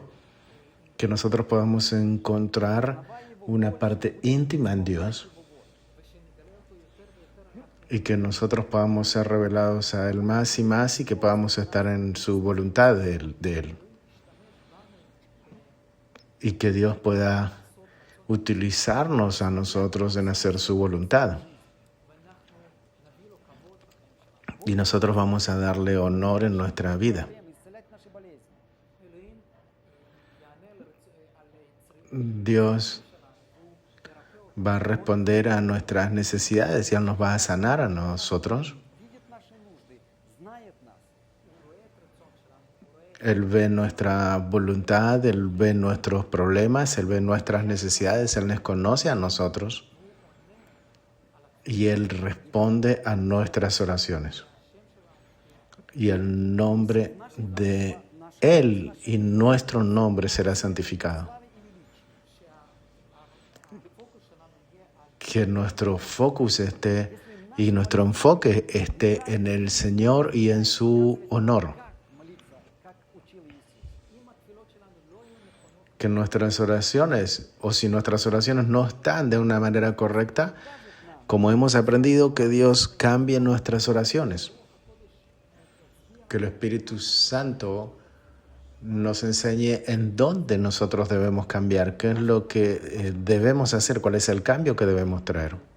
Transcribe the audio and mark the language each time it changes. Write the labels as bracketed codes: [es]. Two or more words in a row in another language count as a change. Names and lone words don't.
[es] Que nosotros podamos encontrar una parte íntima en Dios y que nosotros podamos ser revelados a Él más y más y que podamos estar en su voluntad de Él. Y que Dios pueda utilizarnos a nosotros en hacer su voluntad. Y nosotros vamos a darle honor en nuestra vida. [ru] Исцелять наши болезни. [es] Dios va a responder a nuestras necesidades y Él nos va a sanar a nosotros. [ru] Видит наши нужды, знает нас. [es] Él ve nuestra voluntad, Él ve nuestros problemas, Él ve nuestras necesidades, Él nos conoce a nosotros y Él responde a nuestras oraciones. Y el nombre de Él y nuestro nombre será santificado. Que nuestro focus esté y nuestro enfoque esté en el Señor y en su honor. [ru] Молиться, как учил Иисус. [es] Que nuestras oraciones, o si nuestras oraciones no están de una manera correcta, como hemos aprendido, que Dios cambie nuestras oraciones. Que el Espíritu Santo nos enseñe en dónde nosotros debemos cambiar, qué es lo que debemos hacer, cuál es el cambio que debemos traer.